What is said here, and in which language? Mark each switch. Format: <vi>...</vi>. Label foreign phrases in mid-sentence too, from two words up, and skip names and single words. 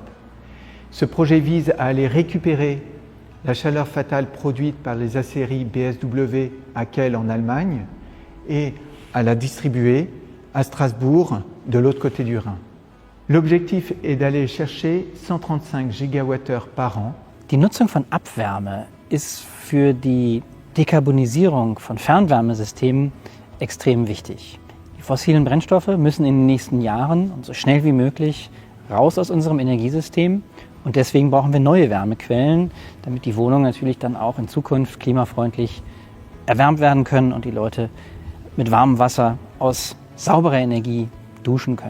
<fr>Ce projet vise à aller récupérer la chaleur fatale produite par les aciéries BSW à Kehl en Allemagne et à la distribuer à Strasbourg de l'autre côté du Rhin. L'objectif est d'aller chercher 135 Gigawattheure par an.</fr> <de>Die Nutzung von Abwärme ist für die Dekarbonisierung von Fernwärmesystemen extrem wichtig. Die fossilen Brennstoffe müssen in den nächsten Jahren und so schnell wie möglich raus aus unserem Energiesystem. Und deswegen brauchen wir neue Wärmequellen, damit die Wohnungen natürlich dann auch in Zukunft klimafreundlich erwärmt werden können und die Leute mit warmem Wasser aus sauberer Energie duschen können.</de>